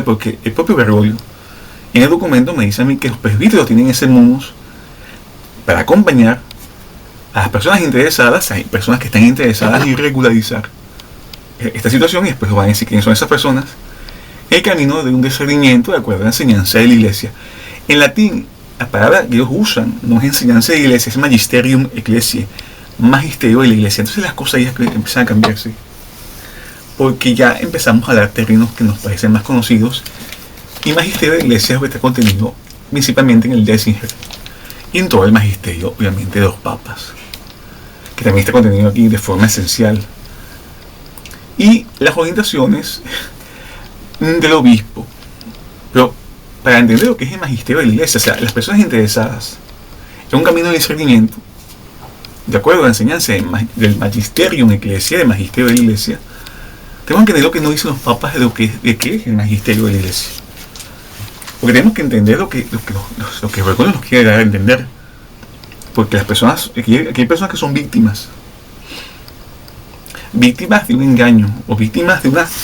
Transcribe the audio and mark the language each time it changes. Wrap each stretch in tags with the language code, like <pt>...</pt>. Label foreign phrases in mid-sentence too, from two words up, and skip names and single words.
<es>Porque el propio Bergoglio en el documento me dice a mí que los presbíteros tienen ese munus para acompañar a las personas interesadas, hay personas que están interesadas en regularizar esta situación, y después van a decir quiénes son esas personas, el camino de un discernimiento de acuerdo a la enseñanza de la Iglesia. En latín, la palabra que ellos usan no es enseñanza de la Iglesia, es</es> <la>magisterium ecclesiae,</la> <es>magisterio de la Iglesia. Entonces las cosas ya empiezan a cambiarse, porque ya empezamos a dar términos que nos parecen más conocidos, y magisterio de la Iglesia está contenido principalmente en el Décinger y en todo el magisterio, obviamente, de los papas, que también está contenido aquí de forma esencial, y las orientaciones del obispo. Pero para entender lo que es el magisterio de la Iglesia, o sea, las personas interesadas en un camino de discernimiento de acuerdo a la enseñanza del</es> <la>magisterium ecclesiae,</la> <es>del magisterio de la Iglesia, tenemos que entender lo que nos dicen los papas de qué es el magisterio de la Iglesia, porque tenemos que entender lo que Bergoglio nos quiere dar a entender, porque las personas, aquí hay personas que son víctimas de un engaño, o víctimas de</es>